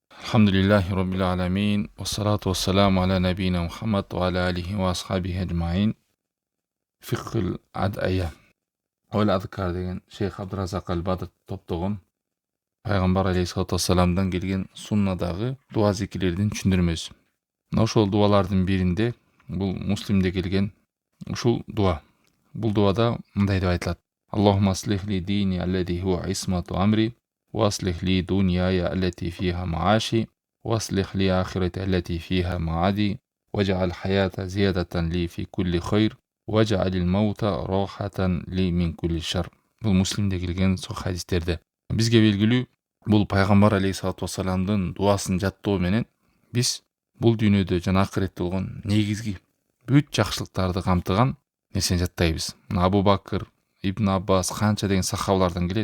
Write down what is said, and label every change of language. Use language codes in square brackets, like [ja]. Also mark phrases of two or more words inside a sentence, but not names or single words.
[ar] الحمد لله رب العالمين. والصلاة والسلام على نبينا محمد وعلى آله وأصحابه أجمعين. فقه الأدعية والأذكار [ky] деген Шейх Абдуразак Аль-Бадр топтогон Пайгамбар [ar] عليه الصلاة والسلام [ky] келген суннадағы дуа зикирлердин түшүндүрмөсү. Мына ошол дуалардын биринде бул Муслимде келген ушул дуа. Бул дуада мындай деп айтылат: [ar] اللهم أصلح لي ديني الذي هو عصمة أمري، وأصلح لي دنياي التي فيها معاشي، وأصلح لي آخرتي التي فيها معادي, واجعل الحياة زيادة لي في كل خير, واجعل الموت راحة لي من كل شر. [ky] Бул Муслимде келген сол хадистерде. Бизге белгилүү, бул Пайгамбар [ar] عليه الصلاة والسلام [ky] дуасын жаттоо менен биз бул дүйнөдө жана акыретте болгон негизги бүт жакшылыктарды камтыган нерсени жаттайбыз. Абу Бакыр, Ибн Аббас канча деген сахабалардан келет.